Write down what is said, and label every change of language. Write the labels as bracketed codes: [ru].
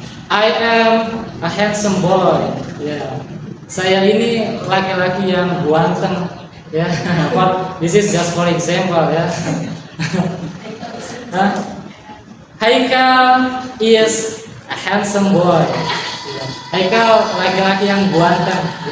[en] I am a handsome boy. [id] Ya. Saya ini laki-laki yang ganteng. Ya. [en] This is just for example ya. Haikal is a handsome boy. [id] Haikal laki-laki yang ganteng.